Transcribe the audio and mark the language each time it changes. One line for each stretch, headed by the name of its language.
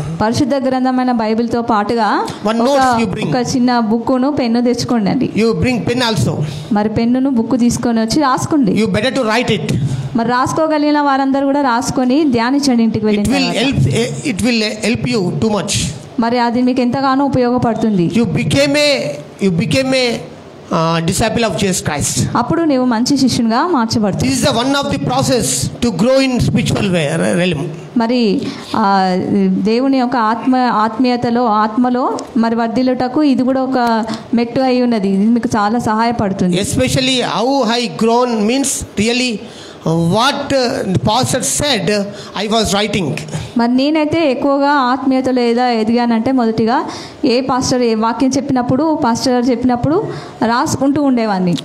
Telugu: పరిశుద్ధ గ్రంథమైన బైబిల్ తో పాటుగా ఒక చిన్న బుక్కును పెన్ను తెచ్చుకోండి.
English: You bring pen also.
Telugu: మరి పెన్నును బుక్ తీసుకొని వచ్చి రాసుకోండి.
English: You better to write it.
Telugu: మరి రాసుకోగలిగిన వారందరూ కూడా రాసుకొని ధ్యానించండి ఇంటికి వెళ్ళిన తర్వాత.
English: It will help you too much.
Telugu: మరి అది మీకు ఎంతగానో ఉపయోగపడుతుంది.
English: You became a disciple of Jesus Christ.
Telugu: అప్పుడు నీవు మంచి శిష్యునిగా మార్చబడతావు.
English: This is the one of the process to grow in spiritual realm.
Telugu: మరి దేవుని యొక్క ఆత్మలో మరి వర్ధిల్లుటకు ఇది కూడా ఒక మెట్టు అయి ఉన్నది. ఇది మీకు చాలా సహాయపడుతుంది.
English: Especially how I grown means really what the pastor said I was writing.
Telugu: మరి నేనైతే ఎక్కువగా ఆత్మీయతలో ఎదిగానంటే మొదటిగా ఏ వాక్యం చెప్పినప్పుడు పాస్టర్ గారు చెప్పినప్పుడు రాసుకుంటూ ఉండేవాడిని.